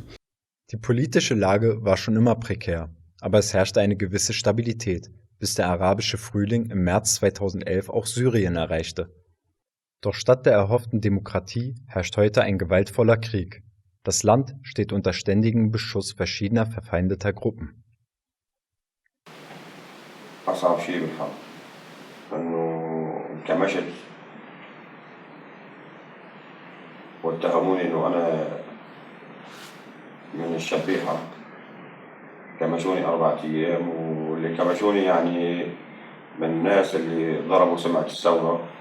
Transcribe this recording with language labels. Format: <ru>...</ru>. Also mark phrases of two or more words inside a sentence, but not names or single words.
<de>Die politische Lage war schon immer prekär, aber es herrschte eine gewisse Stabilität, bis der arabische Frühling im März 2011 auch Syrien erreichte. Doch statt der erhofften Demokratie herrscht heute ein gewaltvoller Krieg. Das Land steht unter ständigem Beschuss verschiedener verfeindeter Gruppen.</de> <ar>أصعب شيء بالحرب إنه انكمشت واتهموني إنه أنا من الشبيحة كمشوني 4 أيام واللي كمشوني يعني من الناس اللي ضربوا سمعة الثورة</ar>